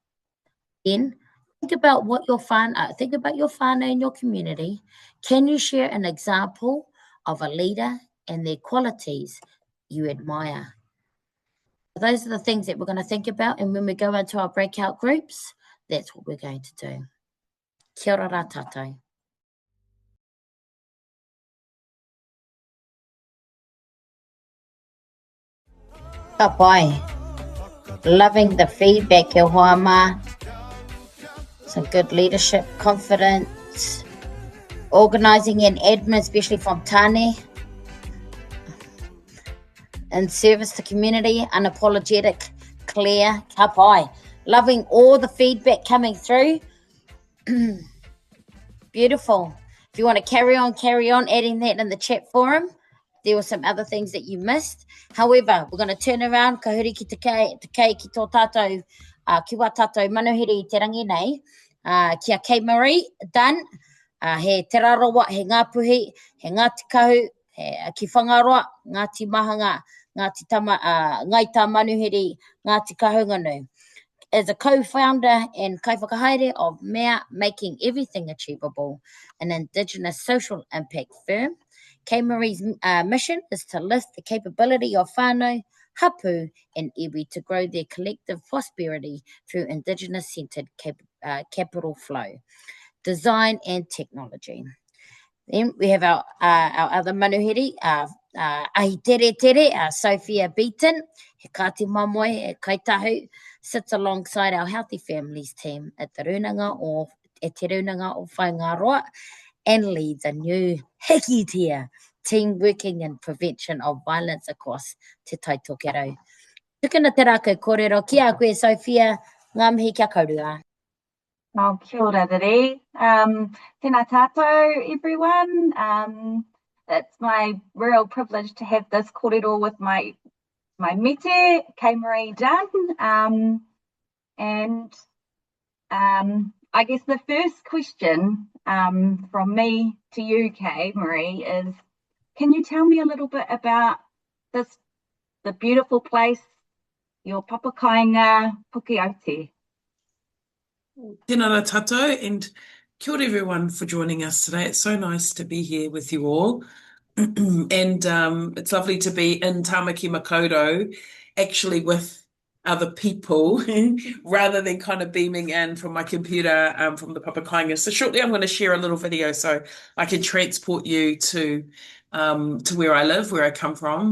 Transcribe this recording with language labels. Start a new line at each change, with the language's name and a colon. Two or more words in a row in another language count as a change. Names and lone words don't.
English: Then think about what your whānau in your community. Can you share an example of a leader and their qualities you admire? Those are the things that we're going to think about, and when we go into our breakout groups, that's what we're going to do.
Māori: Kia ora rā tātou. Ka pai.
English: Loving the feedback,
Māori: e hoa mā.
English: Some good leadership, confidence, organising and admin, especially from Tāne. in service to community, unapologetic, clear,
Māori: ka pai.
English: Loving all the feedback coming through. Beautiful. If you want to carry on adding that in the chat forum. There were some other things that you missed. However, we're going to turn around.
Māori: Ka huri ki te kei ki tō tātou, ki wā tātou manuhiri te rangi nei. Kia Kaye-Maree Dunn, he te Rarawa, he Ngāpuhi, he Ngāti Kahu, he ki Whangaroa, Ngāti Mahanga, Ngāi Tamanuhiri, Ngāti Kahungunu.
English: As a co-founder and kaiwhakahaere of MEA, Making Everything Achievable, an Indigenous social impact firm, Kaye-Maree's mission is to lift the capability of
Māori: whānau, hapū,
English: and iwi to grow their collective prosperity through Indigenous-centred capital flow, design and technology. Then we have our other
Māori: manuhiri, ahi tere,
English: Sophia Beaton,
Māori: he Kāti Māmoe, he Kāi Tahu,
English: sits alongside our Healthy Families team at the runanga or Whangaroa, and leads a new Hikitia team working in prevention of violence across te Taitokerau.
Māori: Tukuna te rākau kōrero, ki a koe Sophia, ngā mihi kia kaurua. Oh, kia ora rere. Tēnā tātou,
English: everyone. It's my real privilege to have this kōrero with my mete, Kaye-Maree Dunn. And I guess the first question from me to you, Kaye-Maree, is can you tell me a little bit about the beautiful place, your papakāinga Pukeote?
Māori: Tēnā rā tātou,
English: and
Māori: kia ora
English: everyone for joining us today. It's so nice to be here with you all. And it's lovely to be in Tāmaki Makaurau, actually with other people, rather than kind of beaming in from my computer from the papakāinga. So shortly I'm going to share a little video so I can transport you to where I live, where I come from.